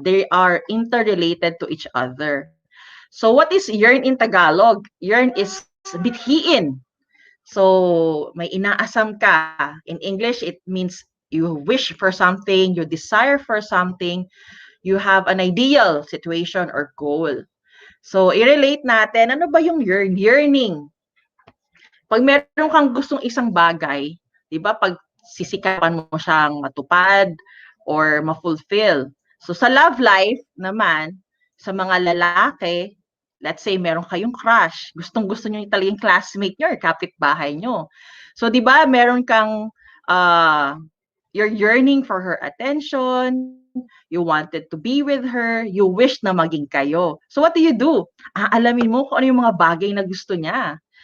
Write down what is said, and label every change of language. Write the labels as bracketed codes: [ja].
[en] They are interrelated to each other. So what is yearn in Tagalog? [tl] Yearn is bithiin. So may inaasam ka. [en] In English, it means you wish for something, you desire for something, you have an ideal situation or goal. [tl] So i-relate natin, ano ba yung yearn? Yearning. Pag meron kang gustong isang bagay, 'di ba? Pag sisikapan mo siyang matupad or ma-fulfill. So sa love life naman, sa mga lalaki, [en] let's say [tl] meron kayong crush, gustong-gusto niyo talagang classmate niyo or kapitbahay niyo. [en] So 'di ba, meron kang you're yearning for her attention, you wanted to be with her, you wish [tl] na maging kayo. [en] So what do? [tl] Aalamin mo kung ano yung mga bagay na gusto niya.